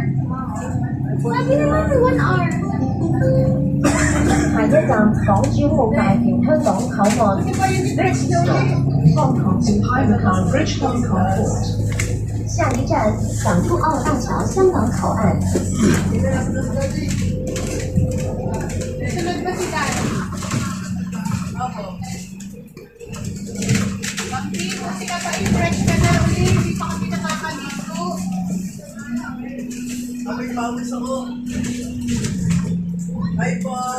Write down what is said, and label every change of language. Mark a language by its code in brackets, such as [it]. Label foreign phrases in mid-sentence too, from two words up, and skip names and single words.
[tl] Sabi naman 1 hour. [zh] 下一站港珠澳大橋香港口岸 [en] Next stop [zh] 香港至海港 Bridgetown Airport 下一站港珠澳大橋香港口岸 [tl] Sunod ba si Dad? Opo. Bakit? Kasi kapa-impress ka na ulit. Hindi pa kami nakakaligo. Ako'y pawis ako. Hi po.